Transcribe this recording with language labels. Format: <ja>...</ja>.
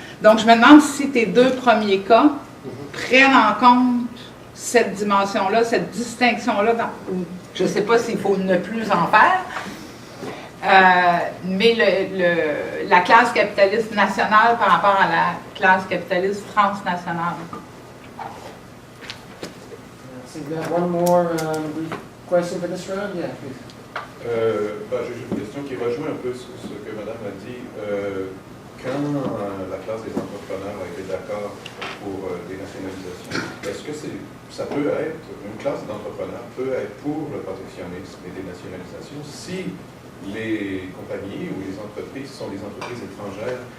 <fr>Donc, je me demande si tes deux premiers cas prennent en compte cette dimension-là, cette distinction-là. Je ne sais pas s'il faut ne plus en faire, mais la classe capitaliste nationale par rapport à la classe capitaliste transnationale.</fr> <en>So we have one more brief question for this round. Yeah, please.</en> <fr>J'ai une question qui rejoint un peu ce que Madame a dit. Quand la classe des entrepreneurs a été d'accord pour des nationalisations, est-ce que ça peut être, une classe d'entrepreneurs peut être pour le protectionnisme et des nationalisations si les compagnies ou les entreprises sont des entreprises étrangères?</fr>